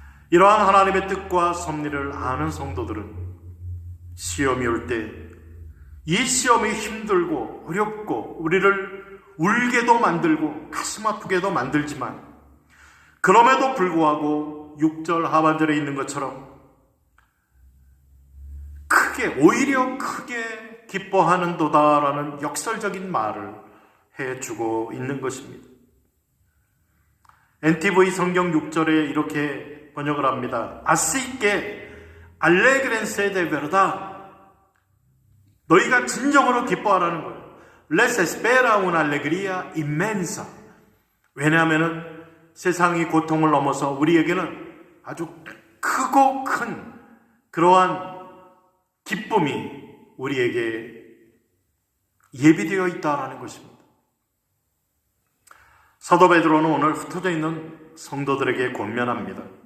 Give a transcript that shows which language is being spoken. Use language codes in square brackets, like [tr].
[ko] 이러한 하나님의 뜻과 섭리를 아는 성도들은 시험이 올 때 이 시험이 힘들고 어렵고 우리를 울게도 만들고 가슴 아프게도 만들지만 그럼에도 불구하고 6절 하반절에 있는 것처럼 오히려 크게 기뻐하는도다라는 역설적인 말을 해주고 있는 것입니다. NTV 성경 6절에 이렇게 번역을 합니다. [es] Así que alegrense de verdad. [ko] 너희가 진정으로 기뻐하라는 거예요. [es] Les espera una alegría inmensa. [ko] 왜냐하면 세상이 고통을 넘어서 우리에게는 아주 크고 큰 그러한 기쁨이 우리에게 예비되어 있다라는 것입니다. 사도 베드로는 오늘 흩어져 있는 성도들에게 권면합니다.